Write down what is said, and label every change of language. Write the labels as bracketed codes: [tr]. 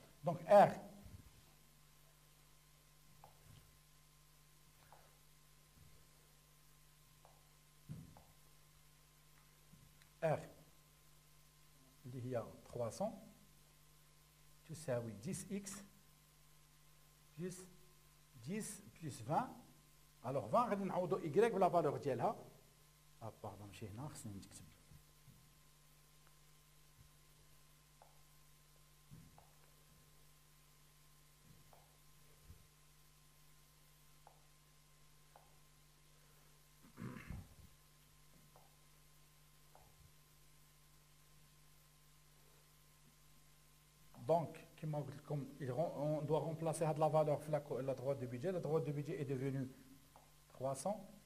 [ar] Donc, R اللي هي 300 تساوي 10x [fr] plus 10 plus 20. alors [ar] 20 غادي نعوضوا y بلا فالور ديالها. باردون ماشي هنا, خصني نكتب [fr] Donc, comme on doit remplacer la valeur la droite de budget. La droite de budget est devenue 300.